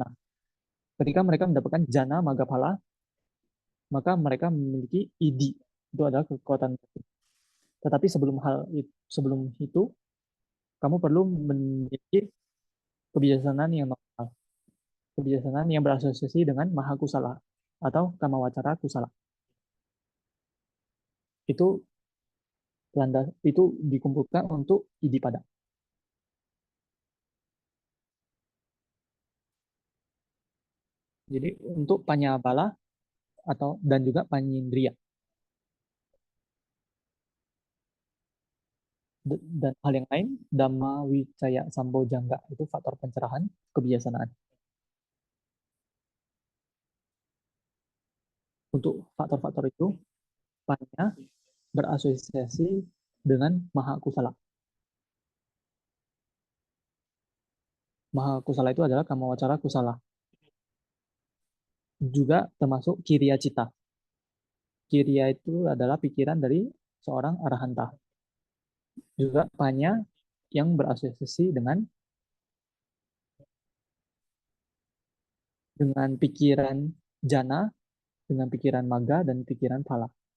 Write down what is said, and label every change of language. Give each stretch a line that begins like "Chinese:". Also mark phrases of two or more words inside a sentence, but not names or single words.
Indonesian: Ketika mereka mendapatkan
Pali: jana maga phala,
Indonesian: maka mereka memiliki idi. Itu adalah kekuatan. Tetapi sebelum itu, kamu perlu memiliki kebijaksanaan yang normal. Kebijaksanaan yang berasosiasi dengan
Pali: maha kusala
Indonesian: atau
Pali: kamawacara kusala.
Indonesian: Itu itu dikumpulkan untuk idipada. Jadi untuk panyabala atau dan juga panyindriya. Dan hal yang lain,
Pali: Dhamma Wicaya Sambojangga
Indonesian: itu faktor pencerahan kebijaksanaan. Untuk faktor-faktor itu, panya berasosiasi dengan
Pali: maha kusala. Maha kusala
Indonesian: itu adalah
Pali: kamawacara kusala.
Indonesian: Juga termasuk
Pali: kiriya cita.
Indonesian: Kiriya itu adalah pikiran dari seorang arahanta. Juga panya yang berasosiasi dengan pikiran jana, dengan pikiran maga, dan pikiran phala.